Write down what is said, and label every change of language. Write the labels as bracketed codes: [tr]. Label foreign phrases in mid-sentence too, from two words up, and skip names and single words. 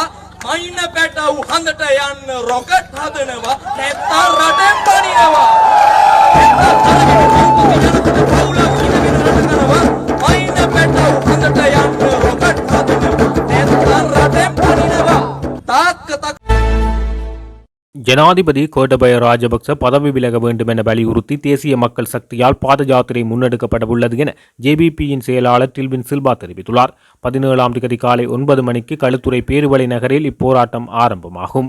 [si] මයින පැටව් හඳට යන්න රොකට් හදනවා. නැත්තම් රටෙන් පනිනවා. හැත්තක් අරගෙන තිරුපති යනකොට පවුලක් ඉඳගෙන රට කනවා. මයින පැටව් හඳට යන්න රොකට් හදනවා. නැත්තම් රටෙන් පනිනවා. තාක්ක [ta] ஜனாதிபதி கோட்டபய ராஜபக்ச பதவி விலக வேண்டும் என வலியுறுத்தி தேசிய மக்கள் சக்தியால் பாத யாத்திரை முன்னெடுக்கப்பட உள்ளது என ஜேபிபியின் செயலாளர் டில்வின் சில்வா தெரிவித்துள்ளார். 17ஆம் தேதி காலை 9 மணிக்கு களுத்துறை பேருவளை நகரில் இப்போராட்டம் ஆரம்பமாகும்.